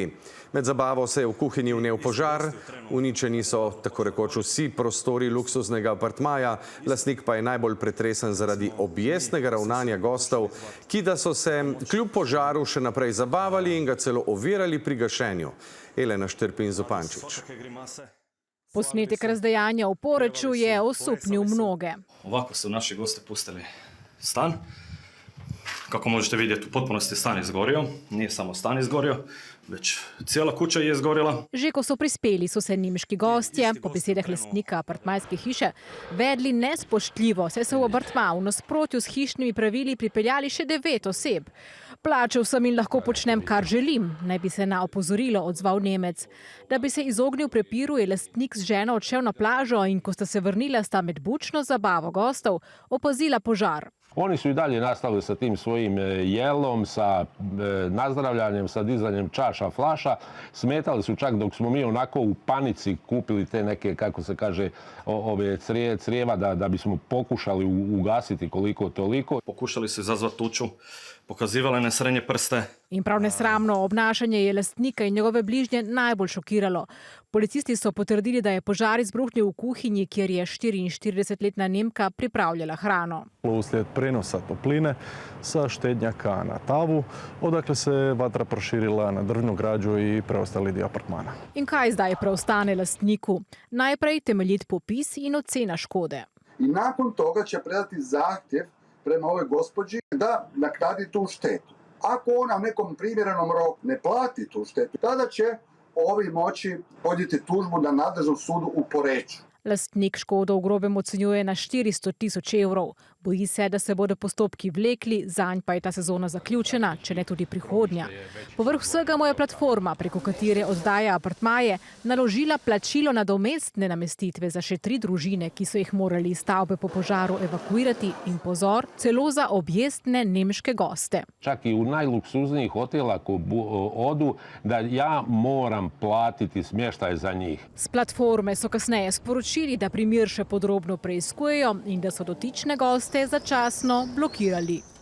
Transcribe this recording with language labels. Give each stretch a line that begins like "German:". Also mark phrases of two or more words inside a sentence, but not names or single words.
Slovenian: Med zabavo se je v kuhinji vnel požar, uničeni so tako rekoč vsi prostori luksuznega apartmaja, lastnik pa je najbolj pretresen zaradi objestnega ravnanja gostov, ki da so se kljub požaru še naprej zabavali in ga celo ovirali pri gašenju. Elena Šterpin Zupančič. Posnetek razdejanja v Poreču je osupnil mnoge.
Croatian: Ovako su naši gosti pustili stan. Kako možete vidjeti, u potpunosti stan izgorio. Nije samo stan izgorio, već cijela kuća je izgorila.
Slovenian: Že ko so prispeli, so se nemški gostje, po besedah lastnika apartmajske hiše, vedli nespoštljivo, saj so v apartma v nasprotju s hišnimi pravili pripeljali še 9 oseb. Plačal sem in lahko počnem, kar želim, naj bi se na opozorilo odzval Nemec. Da bi se izognil prepiru, je lastnik z ženo odšel na plažo in ko sta se vrnila, sta med bučno zabavo gostov opazila požar.
Croatian: Oni su i dalje nastavili sa tim svojim jelom, sa nazdravljanjem, sa dizanjem čaša, flaša. Smetali su čak dok smo mi onako u panici kupili te neke, kako se kaže, ove crijeva da bismo pokušali ugasiti koliko toliko. Pokušali su izazvati tuču, pokazivali na srednje prste.
Slovenian: In prav nesramno obnašanje je lastnika in njegove bližnje najbolj šokiralo. Policisti so potrdili, da je požar izbruhnil v kuhinji, kjer je 44-letna Nemka pripravljala hrano.
Croatian: Uslijed prenosa topline sa štednjaka na tavu, odakle se vatra proširila na drvnu građu i preostali dio apartmana.
Slovenian: In kaj zdaj preostane lastniku? Najprej temeljit popis in ocena škode.
Croatian: I nakon toga će predati zahtjev prema ovoj gospođi da naknadi tu štetu. Ako ona u nekom primjerenom roku ne plati tu štetu, tada će ovi moći podnijeti tužbu na nadležnom sudu u Poreču.
Slovenian: Lastnik škodo v grobem ocenjuje na 400.000 evrov. Boji se, da se bodo postopki vlekli, zanj pa je ta sezona zaključena, če ne tudi prihodnja. Povrh vsega mu je platforma, preko katere oddaja apartmaje, naložila plačilo nadomestne namestitve za še 3 družine, ki so jih morali iz stavbe po požaru evakuirati in pozor, celo za objestne nemške goste.
Croatian: Čak i u najluksuznijih hotela ako odu, da ja moram platiti smještaj za njih.
Slovenian: S platforme so kasneje sporočili, da primer še podrobno preiskujejo in da so dotične goste začasno blokirali.